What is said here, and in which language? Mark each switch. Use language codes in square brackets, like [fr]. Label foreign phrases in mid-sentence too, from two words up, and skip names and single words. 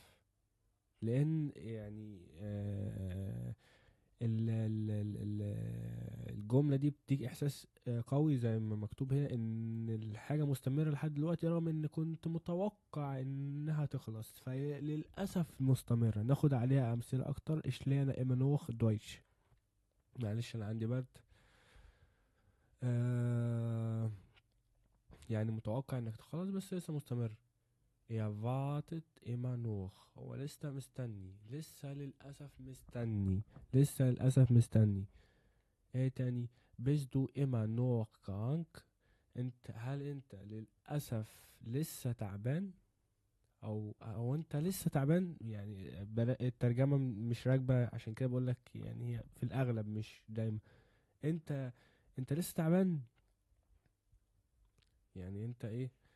[ar] لأن يعني الجملة دي بتديك إحساس قوي زي ما مكتوب هنا إن الحاجة مستمرة لحد دلوقتي رغم إن كنت متوقع إنها تخلص، فهي للأسف مستمرة. ناخد عليها أمثلة أكتر. [de] ich lerne immer noch Deutsch. [ar] معلش أنا عندي برد. آه يعني متوقع إنك تخلص بس لسه مستمر. [de] Er wartet immer noch. [ar] هو لسه مستني، لسه للأسف مستني، لسه للأسف مستني. ايه تاني؟ [de] bist du immer noch krank؟ [ar] هل انت للأسف لسه تعبان؟ او انت لسه تعبان. يعني الترجمة مش راكبة، عشان كده بقولك يعني هي في الأغلب مش دايما. انت انت لسه تعبان. يعني انت ايه؟